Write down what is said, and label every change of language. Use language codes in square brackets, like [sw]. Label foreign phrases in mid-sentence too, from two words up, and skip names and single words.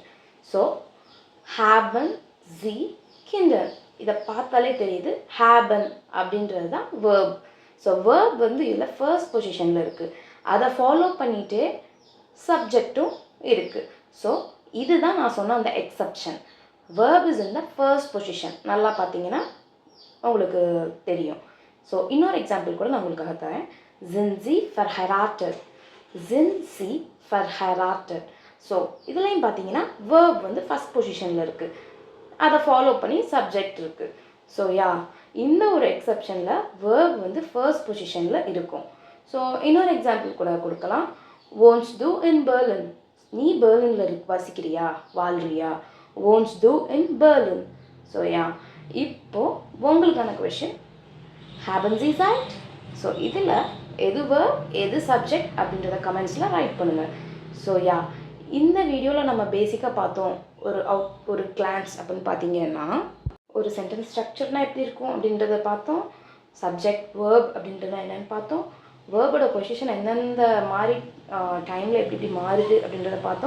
[de] ஸோ haben Sie Kinder, [ta] இதை பார்த்தாலே தெரியுது haben அப்படின்றது தான் verb. ஸோ verb வந்து இதில் [en] first positionil [ta] இருக்குது, அதை ஃபாலோ பண்ணிகிட்டே சப்ஜெக்டும் இருக்குது. ஸோ இதுதான் நான் சொன்ன அந்த எக்ஸப்ஷன், [en] verb is in the first position. [ta] நல்லா பார்த்தீங்கன்னா உங்களுக்கு தெரியும். ஸோ இன்னொரு எக்ஸாம்பிள் கூட நான் உங்களுக்காக தரேன். [de] sind Sie verheiratet, sind Sie verheiratet. [ta] ஸோ இதுலையும் பார்த்தீங்கன்னா verb வந்து [en] first positionil [ta] இருக்குது, அதை ஃபாலோ பண்ணி சப்ஜெக்ட் இருக்குது. ஸோ இந்த ஒரு எக்ஸப்ஷனில் verb வந்து [en] first positionil [ta] இருக்கும். ஸோ இன்னொரு எக்ஸாம்பிள் கூட கொடுக்கலாம். [de] wohnst du in Berlin, [ta] நீ பெர்லினில் வசிக்கிறியா, வாழ்றியா, [de] wohnst du in Berlin. [ta] ஸோ இப்போது உங்களுக்கான கொஷின், [de] haben Sie Zeit. [ta] ஸோ இதில் எது verb எது சப்ஜெக்ட் அப்படின்றத [en] commentsil write [ta] பண்ணுங்கள். ஸோ இந்த வீடியோவில் நம்ம பேசிக்காக பார்த்தோம் ஒரு கிளான்ஸ் அப்படின்னு பார்த்தீங்கன்னா, ஒரு [en] sentence structurenaal [ta] எப்படி இருக்கும் அப்படின்றத பார்த்தோம், [en] subject verb [ta] அப்படின்றத என்னென்னு பார்த்தோம், வேர்போட பொசிஷன் எந்தெந்த மாதிரி டைமில் எப்படி மாறுது அப்படின்றத பார்த்தோம்.